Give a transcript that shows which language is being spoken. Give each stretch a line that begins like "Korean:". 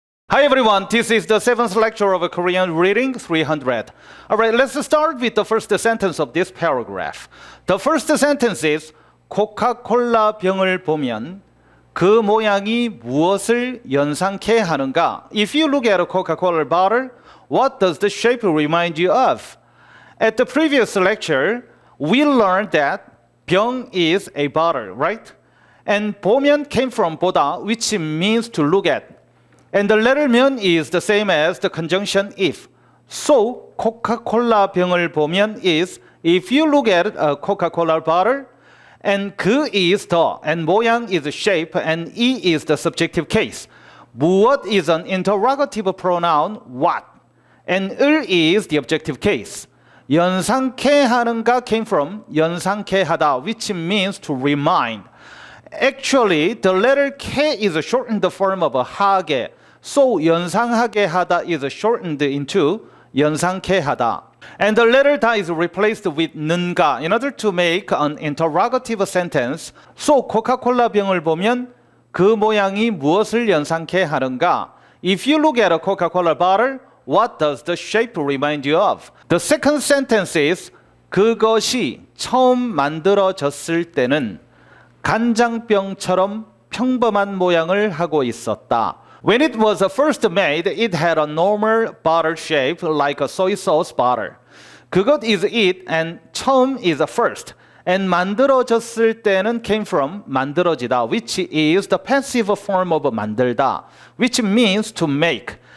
English: Hi everyone, this is the 7th lecture of Korean Reading 300. Alright, let's start with the first sentence of this paragraph. The first sentence is
Korean: 코카콜라 병을 보면 그 모양이 무엇을 연상케 하는가?
English: If you look at a Coca-Cola bottle, what does the shape remind you of? At the previous lecture, we learned that 병 is a bottle, right? And 보면 came from 보다, which means to look at. And the letter 면 is the same as the conjunction if. So, Coca-Cola
Korean: 병을 보면
English: is, if you look at a Coca-Cola bottle, and 그 is the, and 모양 is the shape, and 이 is the subjective case. 무엇 is an interrogative pronoun, what. And 을 is the objective case.
Korean: 연상케 하는가
English: came from
Korean: 연상케 하다,
English: which means to remind. Actually, the letter K is a shortened form of 하게. So,
Korean: 연상하게 하다
English: is shortened into
Korean: 연상케 하다.
English: And the letter 다 is replaced with
Korean: 는가
English: in order to make an interrogative sentence.
Korean: So, 코카콜라 병을 보면 그 모양이 무엇을 연상케 하는가?
English: If you look at a Coca-Cola bottle, what does the shape remind you of? The second sentence is
Korean: 그것이 처음 만들어졌을 때는 간장병처럼 평범한 모양을 하고 있었다.
English: When it was first made, it had a normal bottle shape like a soy sauce bottle. 그것 is it and 처음 is first. And
Korean: 만들어졌을 때는
English: came from 만들어지다, which is the passive form of 만들다, which means to make.